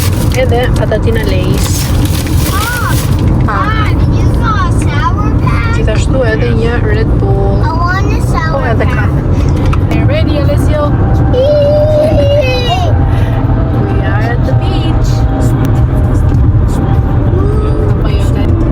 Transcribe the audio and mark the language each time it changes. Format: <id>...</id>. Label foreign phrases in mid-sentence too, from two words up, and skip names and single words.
<sq>Edhe patatina Lay's.</sq> <en>You saw a Sour Patch?</en> <sq>Gjithashtu edhe një Red Bull.</sq> <en>I want a Sour</en> <sq>Po edhe</sq> <en>Patch.</en> <sq>kafe.</sq> <en>Are ready, Alessio? We are at the beach.</en> <sq>Po jote.</sq>